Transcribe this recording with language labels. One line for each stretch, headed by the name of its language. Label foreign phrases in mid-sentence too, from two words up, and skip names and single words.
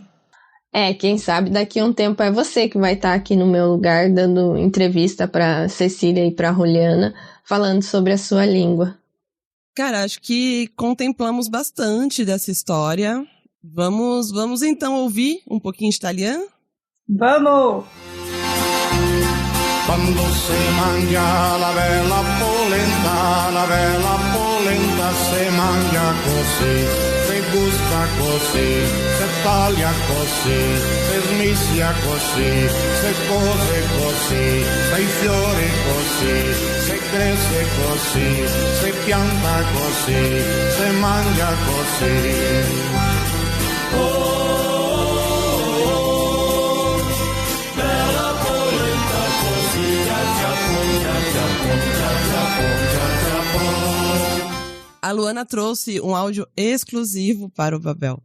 Portuguese: Quem sabe daqui a um tempo é você que vai estar aqui no meu lugar dando entrevista para Cecília e para Juliana, falando sobre a sua língua. Cara, acho que contemplamos bastante dessa história. Vamos então ouvir um pouquinho de italiano? Vamos!
Italian: Quando si mangia la bella polenta si mangia così, si gusta così, si taglia così, si smisia così, si cose così, si fiori così, si cresce così, si pianta così, si mangia così.
Portuguese: A Luana trouxe um áudio exclusivo para o Babel.